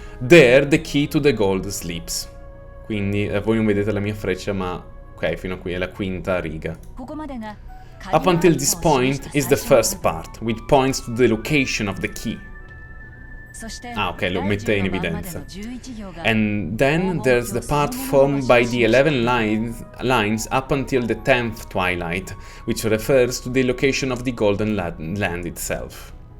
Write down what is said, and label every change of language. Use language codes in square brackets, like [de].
[en] There the key to the gold sleeps. [it] Quindi voi non vedete la mia freccia, ma ok, fino a qui è la quinta riga. [en] Up until this point is the first part, which points to the location of the key. [it] Ah, ok, lo mette in evidenza. [en] And then there's the part formed by the 11 lines up until the 10th twilight, which refers to the location of the golden land itself.